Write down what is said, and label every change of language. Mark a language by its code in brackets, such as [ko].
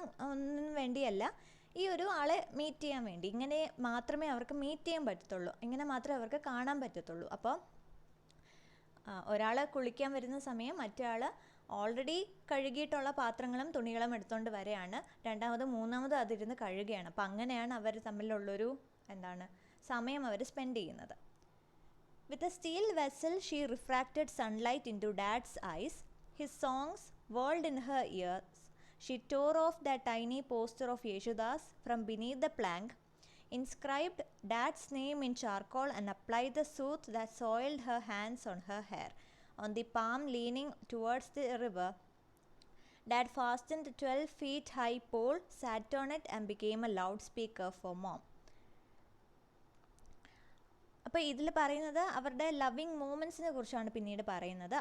[ml] ഒന്നും വേണ്ടിയല്ല, ഈ ഒരു ആളെ മീറ്റ് ചെയ്യാൻ വേണ്ടി. ഇങ്ങനെ മാത്രമേ അവർക്ക് മീറ്റ് ചെയ്യാൻ പറ്റത്തുള്ളൂ, ഇങ്ങനെ മാത്രമേ അവർക്ക് കാണാൻ പറ്റത്തുള്ളൂ. അപ്പോൾ ഒരാൾ കുളിക്കാൻ വരുന്ന സമയം മറ്റേ ആൾ ഓൾറെഡി കഴുകിയിട്ടുള്ള പാത്രങ്ങളും തുണികളും എടുത്തുകൊണ്ട് വരെയാണ്, രണ്ടാമതും മൂന്നാമതും അതിരുന്ന് കഴുകുകയാണ്. അപ്പം അങ്ങനെയാണ് അവർ തമ്മിലുള്ളൊരു സമയം അവർ സ്പെൻഡ് ചെയ്യുന്നത്. [en] With a steel vessel she refracted sunlight into dad's eyes. His songs whirled in her ears. She tore off that tiny poster of Yeshudas from beneath the plank, inscribed dad's name in charcoal and applied the soot that soiled her hands on her hair. On the palm leaning towards the river, dad fastened a 12 feet high pole, sat on it and became a loudspeaker for mom. [ml] അപ്പോൾ ഇതിൽ പറയുന്നത് അവരുടെ loving മൂമെൻറ്റ്സിനെ കുറിച്ചാണ് പിന്നീട് പറയുന്നത്.